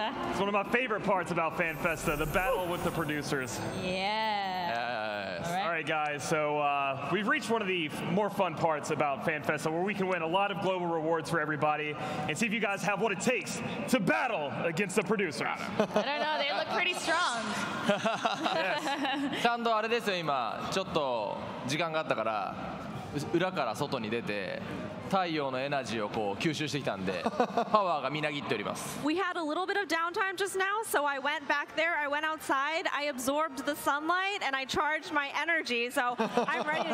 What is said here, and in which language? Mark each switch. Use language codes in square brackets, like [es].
[en] It's one of my favorite parts about Fan Festa, the battle with the producers. Yeah. All right, guys, so we've reached one of the more fun parts about Fan Festa, where we can win a lot of global rewards for everybody and see if you guys have what it takes to battle against the producers. I don't know, they look pretty strong. [ja] ちゃんとあれですよ、今ちょっと時間があったから裏から外に出て太陽のエナジーをこう吸収してきたんでパワーがみなぎっております。 [en] We had a little bit of downtime just now, so I went back there, I went outside, I absorbed the sunlight, and I charged my energy, so I'm ready to